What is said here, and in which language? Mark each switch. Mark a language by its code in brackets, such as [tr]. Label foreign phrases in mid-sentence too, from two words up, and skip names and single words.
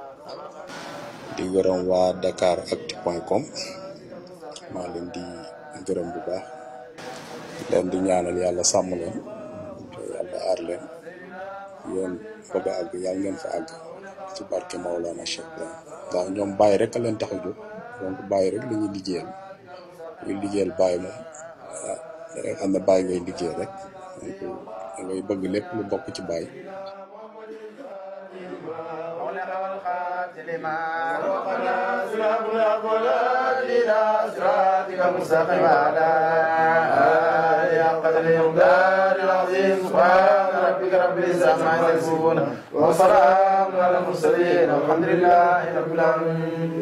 [wo] di gërëm waa Dakaractu.com maa leen di gërëm bu baax leen di ñaanal yàlla sàmm leen te yàlla aar leen yéen bëgg a àgg yàlla ngeen fa àgg ci barke Maolana Cheikh Ibrahim ndax ñoom Baye rek a leen tax a jóg donc Baye rek la ñuy liggéeyal ñuy liggéeyal Baye moom waaw da ngay xam ne Baye ngay liggéey rek donc da ngay bëgg lépp lu bokk ci Baye [ar] سبحان ربك رب العزة عما يصفون وسلام على المرسلين والحمد لله رب العالمين.